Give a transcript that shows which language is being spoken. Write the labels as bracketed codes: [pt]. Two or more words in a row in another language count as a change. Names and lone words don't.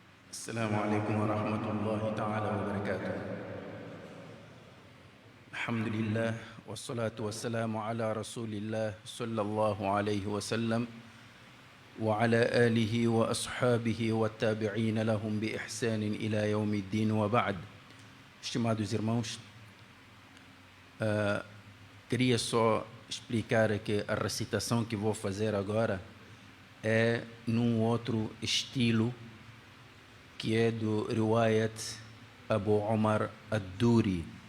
[ar] السلام عليكم ورحمة الله تعالى وبركاته. الحمد لله والصلاة والسلام على رسول الله صلى الله عليه وسلم وعلى آله وأصحابه والتابعين لهم بإحسان إلى يوم الدين وبعد. [pt] Estimados irmãos, queria só explicar que a recitação que vou fazer agora é num outro estilo que é do Riwayat Abu Omar Ad-Duri.